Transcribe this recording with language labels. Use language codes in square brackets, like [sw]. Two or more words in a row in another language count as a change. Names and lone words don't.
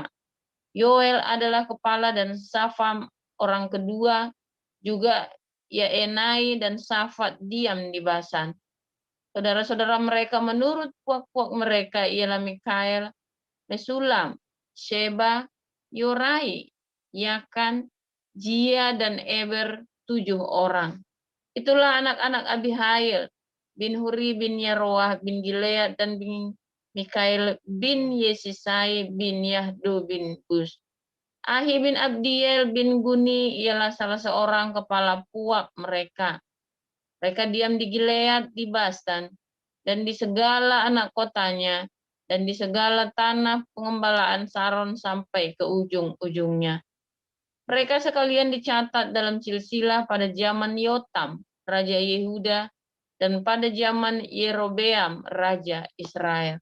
[id] Yoel adalah kepala dan Safam orang kedua, juga Yaenai dan Safat diam di Basan. Saudara-saudara mereka menurut puak-puak mereka ialah Mikael, Mesulam, Sheba, Yorai, Yakan, Jia, dan Eber, 7 orang. Itulah anak-anak Abihail bin Huri bin Yaroah bin Gilead dan bin Mikael bin Yesisai bin Yahdo bin Bus. Ahi bin Abdiel bin Guni ialah salah seorang kepala puak mereka. Mereka diam di Gilead, di Basan, dan di segala anak kotanya, dan di segala tanah pengembalaan Saron sampai ke ujung-ujungnya. Mereka sekalian dicatat dalam silsilah pada zaman Yotam, Raja Yehuda, dan pada zaman Yerobeam, Raja Israel.